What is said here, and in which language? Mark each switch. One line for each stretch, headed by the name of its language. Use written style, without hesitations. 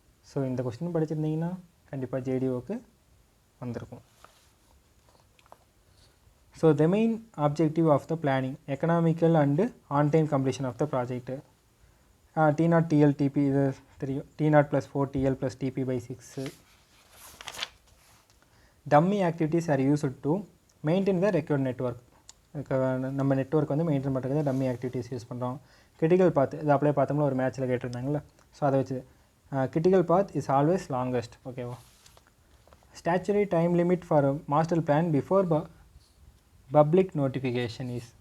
Tamil: So இந்த question படிச்சிருந்தீங்கன்னா கண்டிப்பாக ஜேடிஓக்கு வந்திருக்கும்.
English: So the main objective of the planning, economical and on-time completion of the project. T0 TL TP இது தெரியும், T0 plus 4 TL plus TP by 6. Dummy activities are used to maintain the required network. நம்ம network வந்து maintain பண்ணுறது dummy activities use பண்ணுறோம். Critical path இது அப்படியே பார்த்தோம்னா ஒரு மேட்ச்சில் கேட்டிருந்தாங்களே, ஸோ அதை வச்சு critical path is always longest. ஓகேவா, statutory time limit for master plan before public notification is.